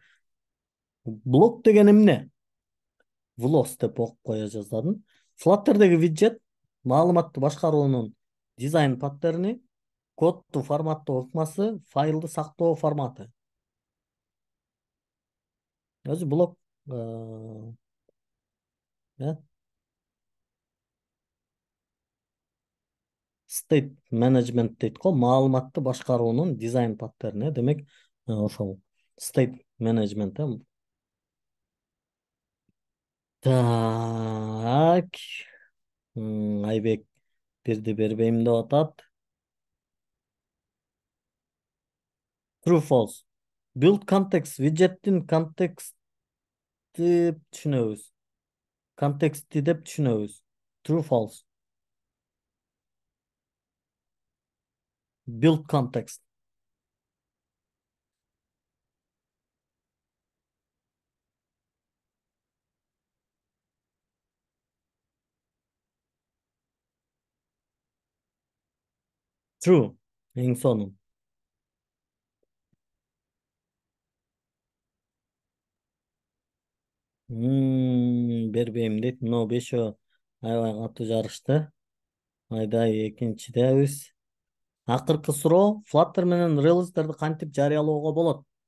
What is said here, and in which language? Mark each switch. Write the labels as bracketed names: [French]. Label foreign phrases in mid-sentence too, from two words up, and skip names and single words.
[Kyrgyz] Блок деген эмне? Влос деп окуп кое жаздадым. Flutter'dagi виджет маалыматты башкаруунун дизайн паттерни, кодду форматтоо ыкмасы, файлды сактоо форматы. Өзү блок [English] state management [Kyrgyz] дейт го, маалыматты башкаруунун дизайн паттерни. Демек, ошол [English] state management. [Kyrgyz] Так. Айбек бирди бербейм деп атат. [English] True false. Build context [Kyrgyz] widgetin контекстти түшүнөбүз. Контекстти деп түшүнөбүз. [English] True false. Build context. True. [Kyrgyz] Эң сонун. Бербейм дейт. Но бешөө аябай катуу жарышты. Айдай экинчидебиз. Акыркы суроо, Flutter менен релиздерди кантип жарыялоого болот?